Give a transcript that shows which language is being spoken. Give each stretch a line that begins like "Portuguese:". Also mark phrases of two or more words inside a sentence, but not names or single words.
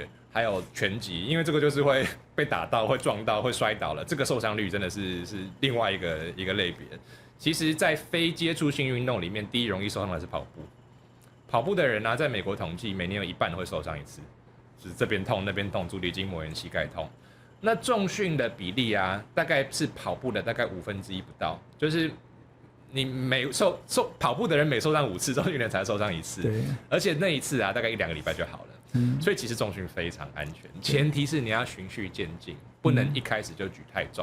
Chinese: 還有拳擊，因為這個就是會被打到、會撞到、會摔倒了，這個受傷率真的是另外一個類別。其實，在非接觸性運動裡面，第一容易受傷的是跑步。跑步的人呢，在美國統計，每年有一半會受傷一次，就是這邊痛、那邊痛，足底筋膜炎、膝蓋痛。那重訓的比例大概是跑步的大概1/5不到，就是你跑步的人每受傷5次，重訓的人才受傷1次，對，而且那一次大概1-2個禮拜就好了。所以其實重訓非常安全，前提是你要循序漸進，不能一開始就舉太重。